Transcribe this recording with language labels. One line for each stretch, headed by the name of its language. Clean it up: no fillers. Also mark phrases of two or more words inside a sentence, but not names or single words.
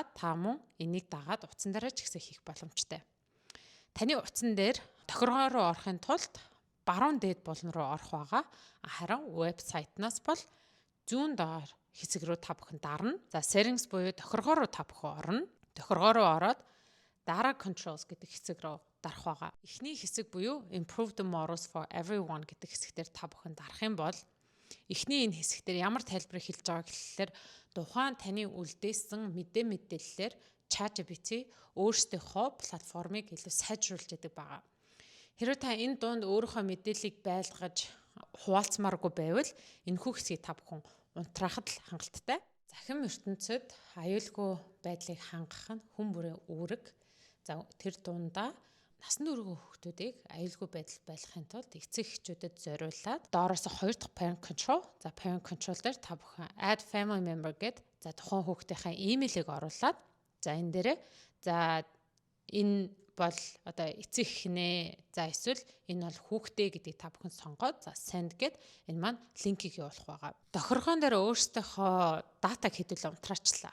Mongolian: Та мөн энийг дагаад утсан дээр ч ихсэ хийх боломжтой. Таны утсан дээр тохиргоо руу орохын тулд баруун дээд булан руу орох байгаа. Харин вебсайтнаас бол зүүн доор хэсэг рүү та бүхэн дарна. За settings буюу тохиргоо руу та бүхэн орно. Тохиргоо руу ороод
English: data controls
Mongolian: гэдэг хэсэг рүү дарах байгаа. Эхний хэсэг буюу
English: improve the models for everyone
Mongolian: гэдэг хэсгээр та бүхэн дарах юм бол эхний энэ хэсгээр ямар тайлбарыг хэлж байгаа гэхэлэр тухайн таны үлдээсэн мэдээллээр ChatGPT өөрсдийнхөө платформыг илүү сайжруулж яадаг байгаа. Хэрвээ та энэ дунд өөрийнхөө мэдээллийг байлгаж хуваалцмааргүй байвал энэхүү хэсгийг та бүхэн унтраахад л хангалттай. Захин ертөнцид аюулгүй байдлыг хангах нь хүн бүрийн үүрэг. За тэр дундаа насны өргөө хүүхдүүдийг аюулгүй байдал байлгахын тулд эцэг эхчүүдэд зориулаад доороос 2 дахь
English: parent control.
Mongolian: За
English: parent control
Mongolian: дээр та бүхэн
English: add family member
Mongolian: гэд за тухайн хүүхдийнхээ имэйлийг оруулаад за энэ дээрээ за энэ бол одоо эцэг эхнээ за эсвэл энэ бол хүүхдээ гэдгийг та бүхэн сонгоод за send гэд энэ маань линкийг явуулах байгаа. Тохиргоон дээр өөрсдийнхөө датаг хэдүүлээ унтраачлаа.